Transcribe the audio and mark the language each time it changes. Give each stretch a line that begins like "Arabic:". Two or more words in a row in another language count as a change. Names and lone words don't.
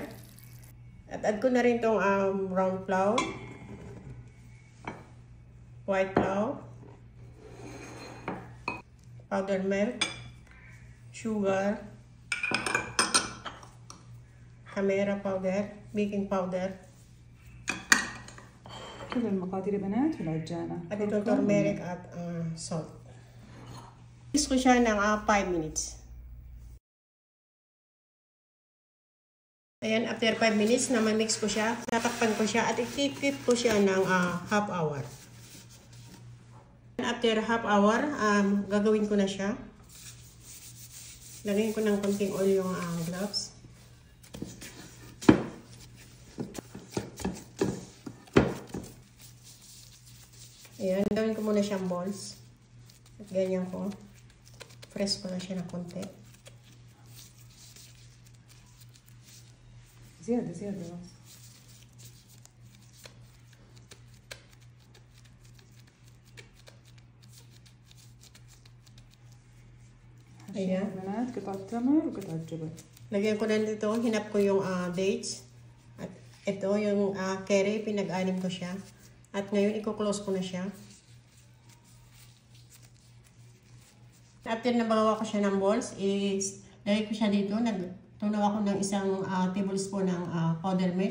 Filipino: At add ko na rin itong
English: brown flour, white flour, powdered milk, sugar, camera powder, baking powder.
Arabic: كل المقادير يا بنات في العجانة.
Filipino: At itong turmeric at salt. Mix ko siya ng 5 minutes. Ayan,
English: after 5 minutes
Filipino: na ma-mix ko siya, tatakpan ko siya at i-keep ko siya ng
English: half hour. After half hour,
Filipino: gagawin ko na siya. Lagyan ko ng konting oil yung gloves. Ayan, gawin ko muna siyang balls. At ganyan ko. Press ko na siya ng konti.
Arabic: زيادة زيادة بس.
Filipino: Ayan.
Arabic: بنات قطعة تمر وقطعة جبن.
Filipino: Lagyan ko na dito, hinap ko yung dates. At ito yung curry, pinag-anim ko siya. At ngayon, i-close ko na siya. After na magawa ko siya ng balls, lagay ko siya dito. Tunaw ako ng isang tablespoon ng
English: powder milk.